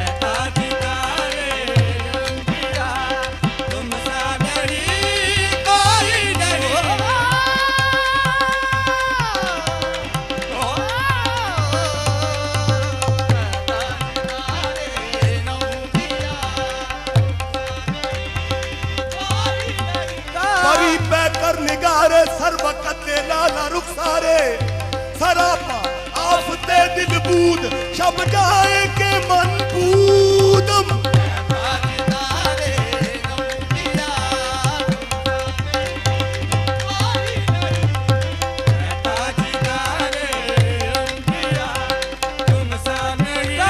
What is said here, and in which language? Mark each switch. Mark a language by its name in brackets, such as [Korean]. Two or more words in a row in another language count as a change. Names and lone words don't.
[Hindi] ताजदारे अंबिया तुमसा नहीं कोई नहीं। [Persian] پری پیکر نگارے سرو قدے لالہ رخسارے، سراپا آفت دل بود شب جائے کہ من بودم. [Hindi] ताजदारे अंबिया ताजदारे अंबिया तुमसा नहीं